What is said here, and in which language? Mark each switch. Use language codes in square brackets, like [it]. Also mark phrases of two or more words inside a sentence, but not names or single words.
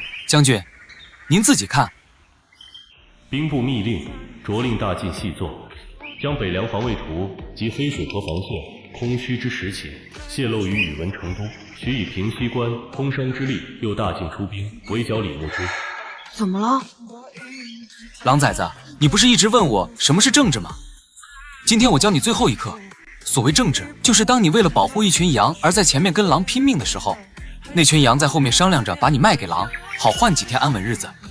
[zh] 將軍，您自己看。兵部密令，着令大進細作，將北涼防衛圖及黑水河防線空虛之實情泄露於宇文成都，許以平西關通商之力，又大進出兵圍剿李牧之。怎麼了？狼崽子，你不是一直問我什麼是政治嗎？今天我教你最後一課。所謂政治，就是當你為了保護一群羊而在前面跟狼拼命的時候，那群羊在後面商量着把你賣給狼，好換幾天安穩日子。